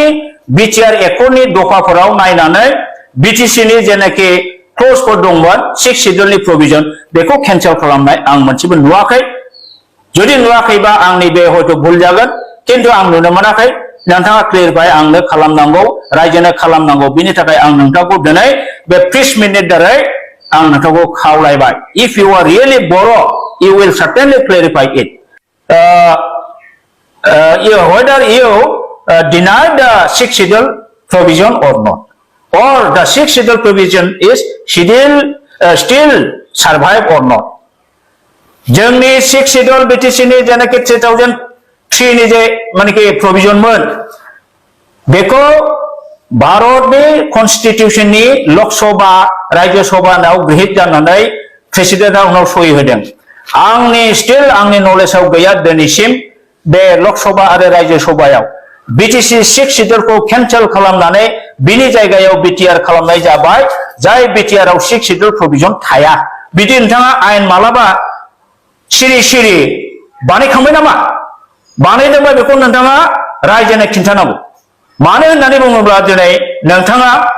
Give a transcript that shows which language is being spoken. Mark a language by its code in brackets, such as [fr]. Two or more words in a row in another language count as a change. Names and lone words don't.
[brx] BTR एकर्डनि दफाफोराव नायनानै BTC नि जेनाखि क्ल'जफोर दंमोन 6 शेड्यूलनि प्रोविजन बेखौ कैंसेल खालामनाय आं मोनसेबो नुवाखै जुदि नुवाखैबा आंनि बे हयतो भुल जागोन किन्तु आं नुनो मोनाखै नोंथाङा क्लियरफाइ आंनो खालामनांगौ रायजोनो खालामनांगौ बिनि थाखाय आं नोंथांखौ दिनै बे प्रेस मिटनि दारै आं नोंथांखौ खावलायबाय [en] if you are really [brx] बर' [en] you will certainly clarify it whether you deny the 6th schedule provision or not or the 6th schedule provision is still survive or not [brx] जोंनि [en] 6th [brx] schedule BTC नि जेनाखि 2003 नि जे मानेकि प्रोविजन मोन बेखौ भारतनि कन्स्टिट्यूशननि लोकसभा राज्य सभायाव गृहीत जानानै प्रेसिडेन्टआ उनाव सहि होदों आंनि आंनि नलेजाव गैया दिनैसिम बे लोकसभा आरो राज्य सभायाव BTC 6 शेड्यूलखौ कैंसेल खालामनानै बिनि जायगायाव BTR खालामनाय जाबाय जाय BTR आव 6 शेड्यूल प्रोविजन थाया बिदि नोंथाङा आयेन मालाबा सिरि बानायखांबाय नामा बानायदोंबा बेखौ नोंथाङा रायजोनो खिन्थानांगौ मानो होननानै बुङोब्ला दिनै नोंथाङा